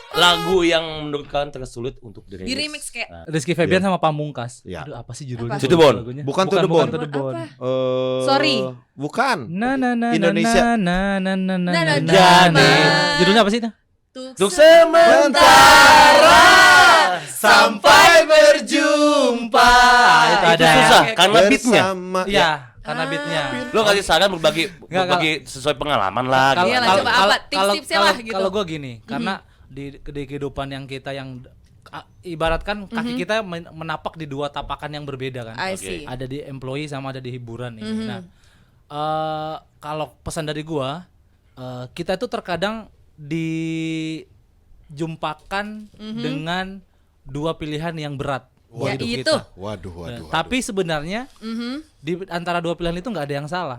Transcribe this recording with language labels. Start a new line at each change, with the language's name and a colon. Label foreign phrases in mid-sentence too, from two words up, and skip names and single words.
Indonesian: lagu yang menurut kalian tersulit untuk Di remix kayak Rizky Febian sama Pamungkas. Iya. Aduh, apa sih judulnya? Apa? To the Bone. Lagunya? Bukan To the Bone. To the Bone. Apa? Sorry. Bukan. Na na na Indonesia. na na na na Nah, na. jadi. Judulnya apa sih itu? Untuk sementara sampai berjumpa. Itu itu ada. susah karena beatnya. Bersama. Iya, karena beatnya. Lo kasih saran berbagi Nggak, sesuai pengalaman lah. Iya lah, coba apa tips-tipsnya lah gitu. Kalau gue gini, karena di kehidupan yang kita yang ibaratkan kaki kita menapak di dua tapakan yang berbeda kan.
English: I see.
Indonesian: Ada di employee sama ada di hiburan ini. Nah, kalau pesan dari gua, kita itu terkadang dijumpakan dengan dua pilihan yang berat buat Ya, hidup itu. kita. Waduh. Tapi sebenarnya di antara dua pilihan itu nggak ada yang salah.